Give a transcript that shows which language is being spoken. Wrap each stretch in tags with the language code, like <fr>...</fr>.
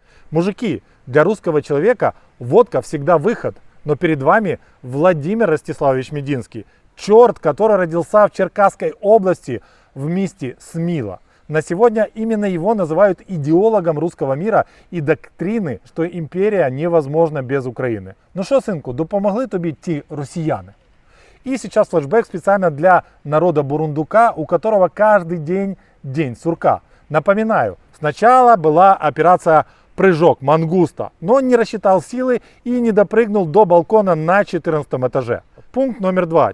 <ru>Мужики, для русского человека водка всегда выход, но перед вами Владимир Ростиславович Мединский. Черт, который родился в Черкасской области вместе с Мило. На сегодня именно его называют идеологом русского мира и доктрины, что империя невозможна без Украины.</ru> <uk>Ну що, синку, допомогли тобі ті росіяни?</uk> <ru>И сейчас флешбэк специально для народа Бурундука, у которого каждый день день сурка. Напоминаю, сначала была операция «Прыжок мангуста», но он не рассчитал силы и не допрыгнул до балкона на 14 этаже. Пункт номер 2.</ru>